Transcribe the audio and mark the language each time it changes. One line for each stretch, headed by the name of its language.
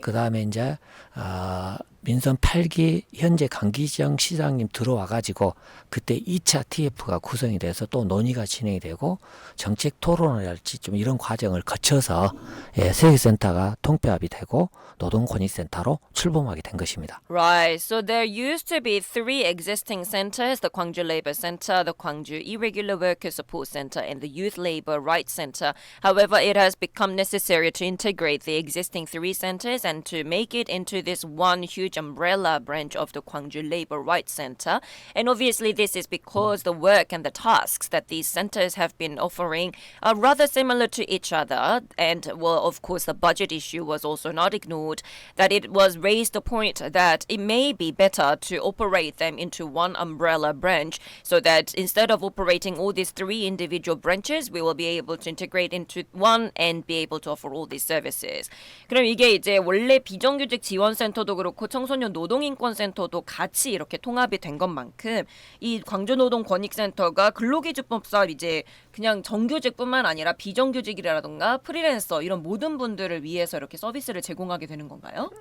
Korean: 그 다음에 이제 민선 8기 현재 강기정 시장님 들어와가지고 그때 2차 TF가 구성이 돼서 또 논의가 진행이 되고 정책 토론을할지 좀 이런 과정을 거쳐서 세계센터가 통폐합이 되고 노동권익센터로 출범하게 된 것입니다.
English: Right. So there used to be three existing centers, the Gwangju Labor Center, the Gwangju Irregular Worker Support Center, and the Youth Labor Rights Center. However, it has become necessary to integrate the existing three centers and to make it into this one huge umbrella branch of the Gwangju Labor Rights Center. And obviously, this is because the work and the tasks that these centers have been offering are rather similar to each other. And, well, of course, the budget issue was also not ignored. That it was raised the point that it may be better to operate them into one umbrella branch so that instead of operating all these three individual branches, we will be able to integrate into one and be able to offer all these services.
Korean: 그럼 이게 이제 원래 비정규직 지원센터도 그렇고 청소년 노동인권센터도 같이 이렇게 통합이 된 것만큼 이 광주노동권익센터가 근로기준법상 이제 그냥 정규직뿐만 아니라 비정규직이라든가 프리랜서 이런 모든 분들을 위해서 이렇게 서비스를 제공하게 되는 건가요?